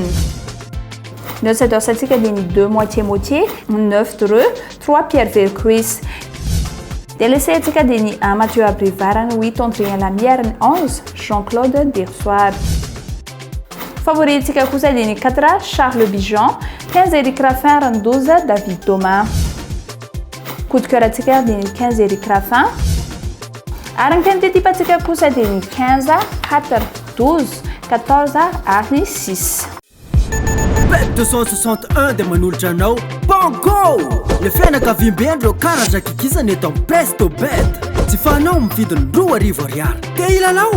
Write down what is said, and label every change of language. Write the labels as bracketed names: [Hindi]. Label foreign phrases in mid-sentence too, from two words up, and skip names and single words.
[Malagasy] Ny outsider tsika dia ny 2 moitié-moitié, 9 Dreux, 3 Pierre Vercruis. Délaissé tsika dia ny 1 Mathieu Abrivard, 8 Andrien Lamy ary ny 11 Jean-Claude Dersoir. Favori tsika kosa dia ny 4 Charles Bichon, 15 Eric Raffin ary ny 12 David Thomas. [French] Coup de cœur [Malagasy] tsika dia ny 15 Eric Raffin. Ary ny quinte tsika kosa dia ny 15 4 12 14 ary ny 6. Bet 261 dia manolotra anao bango le fianakaviambe andreo karazakikizany eto Presto Bet tsy fanao mividiny 2,000 ariary dia ilanao